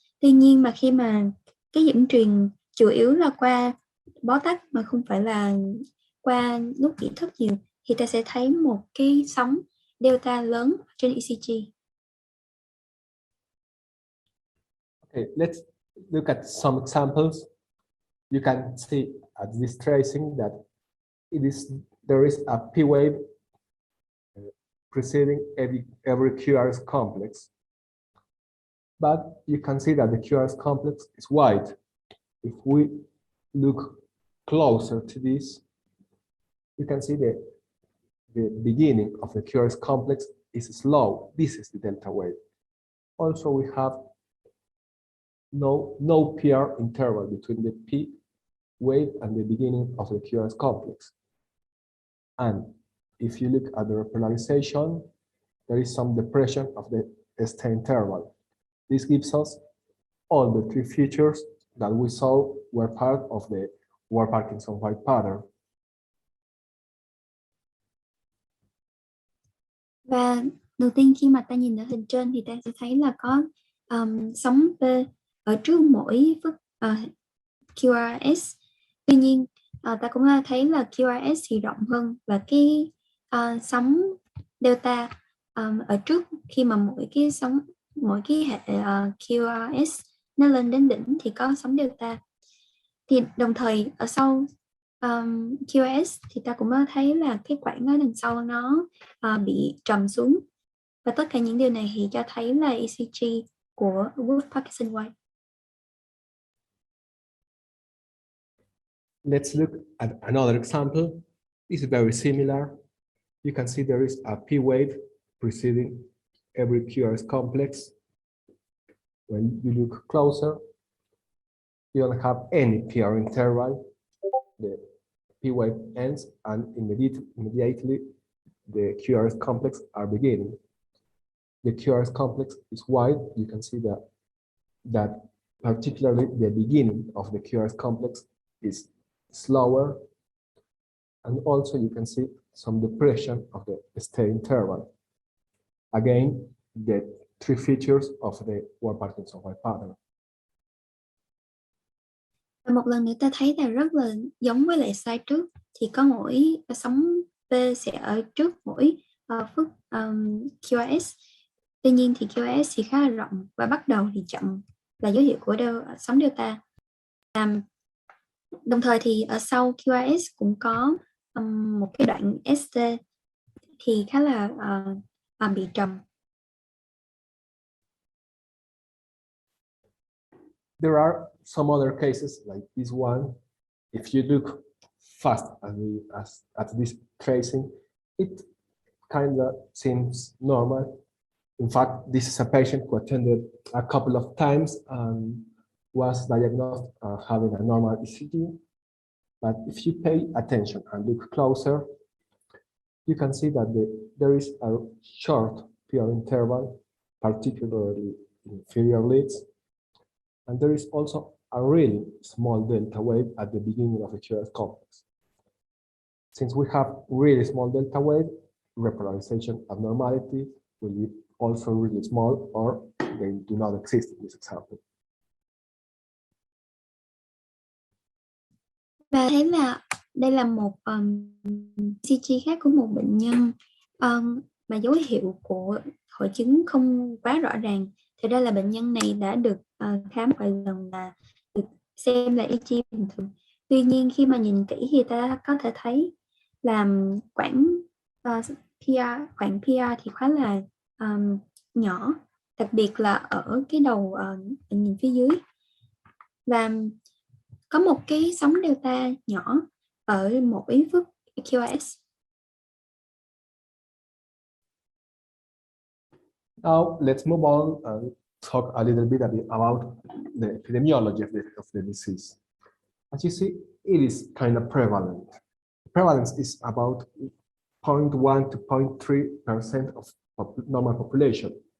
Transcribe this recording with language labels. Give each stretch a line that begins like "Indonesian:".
Vietnamese: Tuy nhiên mà khi mà cái dẫn truyền chủ yếu là qua bó tắc mà không phải là qua nút nhị thất nhiều thì ta sẽ thấy một cái sóng delta lớn trên ECG.
English: Okay, let's look at some examples. You can see at this tracing that there is a P wave preceding every QRS complex. But you can see that the QRS complex is wide. If we look closer to this, you can see the beginning of the QRS complex is slow. This is the delta wave. Also, we have no PR interval between the P wave and the beginning of the QRS complex. And if you look at the repolarization, there is some depression of the ST interval. This gives us all the three features that we saw were part of the Ward-Parkinson-White pattern.
Vietnamese: Và đầu tiên khi mà ta nhìn ở hình trên thì ta sẽ thấy là có sóng P ở trước mỗi phức QRS. Tuy nhiên ta cũng thấy là QRS thì rộng hơn và cái sóng delta ở trước khi mà mỗi cái hệ QRS nó lên đến đỉnh thì có sóng delta. Thì đồng thời ở sau QRS thì ta cũng thấy là cái quãng ở đằng sau nó bị trầm xuống, và tất cả những điều này thì cho thấy là ECG của Ward-Parkinson-White.
English: Let's look at another example. It's very similar. You can see there is a P wave preceding every QRS complex. When you look closer, you don't have any PR interval. The P wave ends and immediately the QRS complex are beginning. The QRS complex is wide. You can see that particularly the beginning of the QRS complex is slower, and also you can see some depression of the ST interval. Again, the three features of the Ward-Parkinson-White pattern.
Vietnamese: Và một lần nữa ta thấy là rất là giống với lại slide trước, thì có mỗi sóng P sẽ ở trước mỗi phức QRS. Tuy nhiên thì QRS thì khá là rộng và bắt đầu thì chậm là dấu hiệu của sóng delta. Đồng thời thì ở sau QRS cũng có một cái đoạn ST thì khá là bị trầm.
English: There are some other cases like this one. If you look fast at this tracing, it kind of seems normal. In fact, this is a patient who attended a couple of times and was diagnosed having a normal ECG. But if you pay attention and look closer, you can see that there is a short PR interval, particularly in inferior leads. And there is also a really small delta wave at the beginning of the QRS complex. Since we have really small delta wave, repolarization abnormality will be also really small, or they do not exist in this example.
Vietnamese: Và thấy là đây là một ECG khác của một bệnh nhân mà dấu hiệu của hội chứng không quá rõ ràng. Thì đây là bệnh nhân này đã được khám vài lần và được xem là ECG bình thường. Tuy nhiên khi mà nhìn kỹ thì ta có thể thấy là khoảng PR thì khá là nhỏ, đặc biệt là ở cái đầu nhìn phía dưới, và có một cái sóng delta nhỏ ở mỗi phức QRS.
English: Now let's move on and talk a little bit about the epidemiology of the disease. As you see, it is kind of prevalent. Prevalence is about 0.1 to 0.3% of normal population.